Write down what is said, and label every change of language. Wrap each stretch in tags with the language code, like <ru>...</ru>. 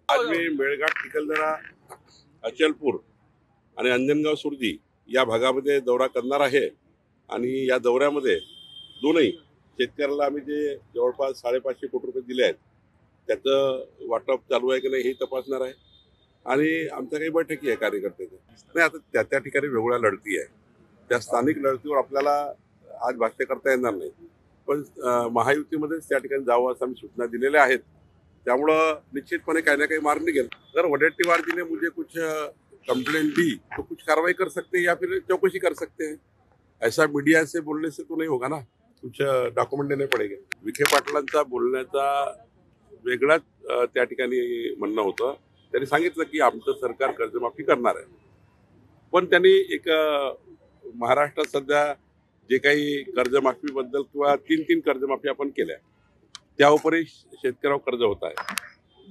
<mr>आज मी मेळघाट, चिखलदरा, अचलपूर आणि अंजनगाव सुरजी या भागामध्ये दौरा करणार आहे आणि या दौऱ्यामध्ये दोनही शेतकऱ्याला आम्ही जे जवळपास 550 कोटी रुपये दिले आहेत त्याचं वाटप चालू आहे की नाही हे तपासणार आहे, आणि आमच्या काही बैठकी आहे कार्यकर्त्याच्या। नाही, आता त्या ठिकाणी वेगळ्या लढती आहे, त्या स्थानिक लढतीवर आपल्याला आज भाष्य करता येणार नाही, पण महायुतीमध्येच त्या ठिकाणी जावं असं आम्ही सूचना दिलेल्या आहेत। त्यामुळं निश्चितपणे काही ना काही मार्ग निघेल।</mr> <hi>अगर वडेट्टीवार जी ने मुझे कुछ कंप्लेंट दी तो कुछ कार्रवाई कर सकते हैं या फिर चौकसी कर सकते हैं। ऐसा मीडिया से बोलने से तो नहीं होगा ना, कुछ डॉक्युमेंट देने पडेगे।</hi> <mr>विखे पाटलांचा बोलण्याचा वेगळाच त्या ठिकाणी म्हणणं होतं। त्यांनी सांगितलं की आमचं सरकार कर्जमाफी करणार आहे, पण त्यांनी एक महाराष्ट्रात सध्या जे काही कर्जमाफीबद्दल किंवा 3 कर्जमाफी आपण केल्या त्यावरही शेतकऱ्यावर कर्ज होत आहे।</mr>